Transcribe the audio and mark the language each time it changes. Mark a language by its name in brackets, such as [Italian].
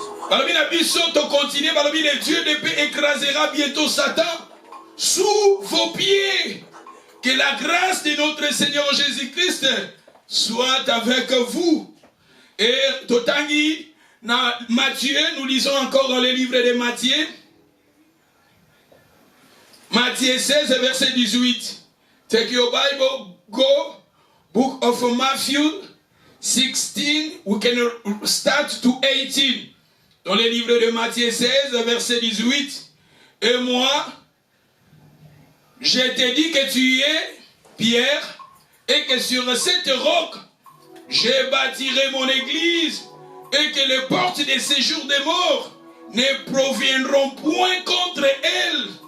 [Lingala] Balobi na biso to [French] continuer, [Lingala] balobi [French] le Dieu de paix écrasera bientôt Satan sous vos pieds. Que la grâce de notre Seigneur Jésus-Christ soit avec vous. Et [Lingala] Totangi, na [French] Matthieu, nous lisons encore dans le livre de Matthieu. Matthieu 16, verset 18. [English] Take your Bible, go, book of Matthew 16, we can start to 18. [French] Dans le livre de Matthieu 16, verset 18. Et moi, je te dis que tu es Pierre, et que sur cette roc, je bâtirai mon église, et que les portes des séjours des morts ne proviendront point contre elle.